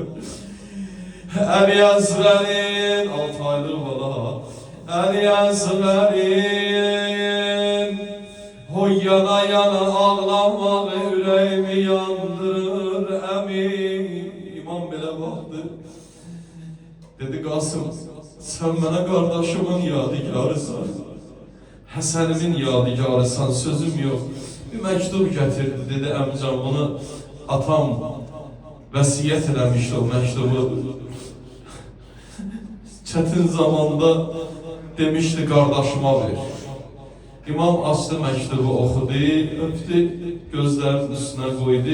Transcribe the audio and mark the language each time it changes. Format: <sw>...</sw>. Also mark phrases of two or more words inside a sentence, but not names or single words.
<az>Əli Əzrərin 6 aylık bala, Əli Əzrərin o yana yana ağlamağı yüreğimi yandırır əmi. İmam belə baxdı, dedi Qasım,</az> <tr>sen bana kardeşimin yadigarısan, Həsənimin yadigarısan, sözüm yok.</tr> <az>Bir məktub getirdi, dedi əmcan bunu atam vəsiyyət eləmişdi o məktubu. Çətin zamanda demişdi kardeşime ver. İmam açdı məktubu, oxudu, öpdü, gözlərinin üstünə qoydu.</az>